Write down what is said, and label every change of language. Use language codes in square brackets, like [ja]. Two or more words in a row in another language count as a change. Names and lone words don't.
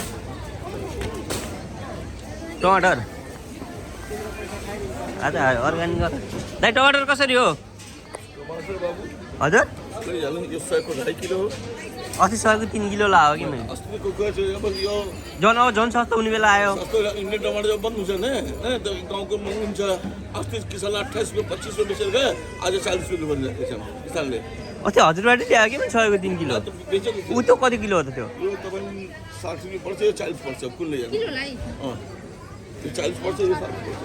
[ne] टमाटर आज अर्ग्यानिक दाइ टमाटर कसरी हो हजुर अस्ति 100 को 3 किलो लाग्यो कि मैले झन् अब झन् सस्तो हुने बेला आयो इंडियन टमाटर जब बंद हुन्छ नि गाउँ को महँगो हुन्छ अस्ति किसानले 28 रुपैयाँ 25 रुपैयाँ बेचेर गयो आज 40 रुपैयाँ बनिरहेको छ किसानले अस्ति हजुरबाटै ल्यायो कि 100 को 3 किलो ऊ त्यो कति किलो हो त त्यो यो तपाईँ 60 रुपैयाँ पर्छ यो 40 पर्छ कुलले किलोलाई यो 40 पर्छ यो 60 पर्छ